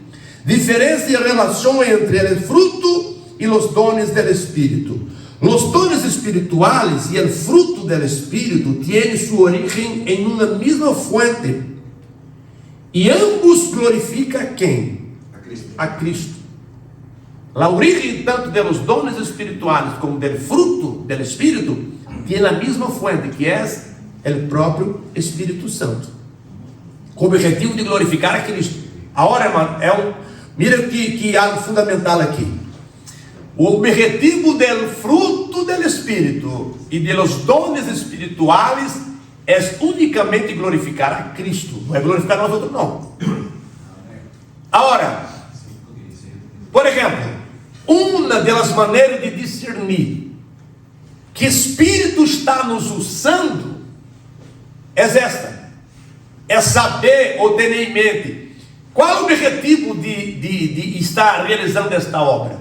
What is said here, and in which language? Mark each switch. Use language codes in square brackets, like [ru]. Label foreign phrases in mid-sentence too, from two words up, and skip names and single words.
[pt] Diferença e relação entre o fruto e os dones do Espírito. Os dones espirituais e o fruto do Espírito têm sua origem em uma mesma fonte. E ambos glorificam quem? A Cristo. A Cristo. [es] La origen tanto de los dones espirituales como del fruto del Espírito [pt] tem a mesma fuente, que é o próprio Espírito Santo, com o objetivo de glorificar a Cristo. Agora, irmão, mira que algo fundamental aqui. O objetivo do fruto do Espírito e [es] de los dones espirituales [pt] é unicamente glorificar a Cristo, não é glorificar nós outros, não. Agora, por exemplo, uma das maneiras de discernir que Espírito está nos usando é esta: é saber ou ter em mente qual é o objetivo de estar realizando esta obra.